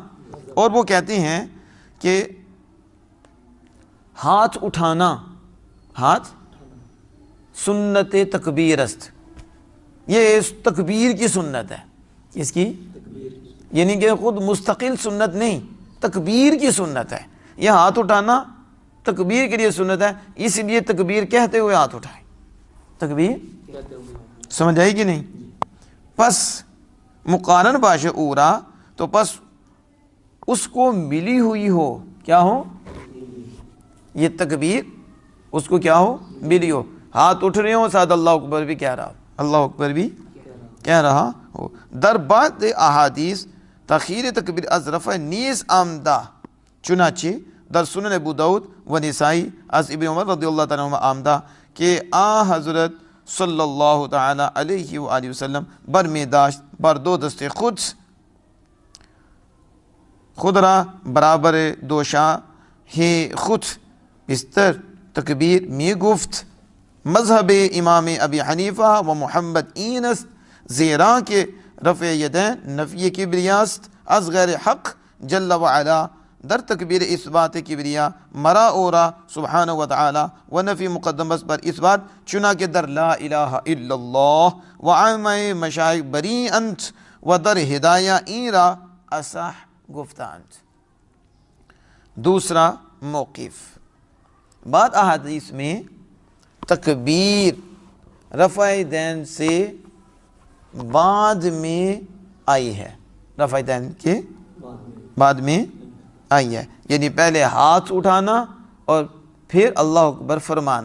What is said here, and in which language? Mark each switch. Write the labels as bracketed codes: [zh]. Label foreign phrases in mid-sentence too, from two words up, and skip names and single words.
[ur] اور وہ کہتے ہیں کہ ہاتھ اٹھانا، ہاتھ [fa] سنت تکبیر است، [ur] یہ اس تکبیر کی سنت ہے. اس کی یعنی کہ خود مستقل سنت نہیں، تکبیر کی سنت ہے. یہ ہاتھ اٹھانا تکبیر کے لیے سنت ہے، اس لیے تکبیر کہتے ہوئے ہاتھ اٹھائے. تکبیر سمجھ آئی کہ نہیں؟ [fa] پس مقارن باش اورا، [ur] تو پس اس کو ملی ہوئی ہو، کیا ہو؟ یہ تکبیر اس کو کیا ہو؟ ملی ہو. ہاتھ اٹھ رہے ہوں، ساتھ [ar] اللہ اکبر [ur] بھی کہہ رہا، [ar] اللہ اکبر [ur] بھی کہہ رہا ہو. [fa] در بعض احادیث تاخیر تکبیر از رفع نیز آمدہ، چنانچہ در سنن ابو داؤد و نسائی از ابن عمر [ar] رضی اللہ تعالیٰ عنہ [fa] آمدہ کہ حضرت [ar] صلی اللہ تعالی علیہ وآلہ وسلم [fa] برمی داشت بر دو دست خود را برابر دوشا ہی خود بستر تکبیر می گفت. مذہب امام ابی حنیفہ و محمد این است زیرا کہ رفع یدین نفی کبریاست از غیر حق [ar] جل و علا. [fa] در تکبیر اثبات کبریا مرا اورا [ar] سبحانہ و تعالی [fa] و نفی مقدم است بر اثبات، چنانکہ در [ar] لا الہ الا اللہ [fa] و عامہ مشائخ بری انت و در ہدایہ این را اصح گفتند. [ur] دوسرا موقف، بعد احادیث میں تکبیر رفع دین سے بعد میں آئی ہے، رفع دین کے بعد میں آئی ہے، یعنی پہلے ہاتھ اٹھانا اور پھر [ar] اللہ اکبر [ur] فرمانا.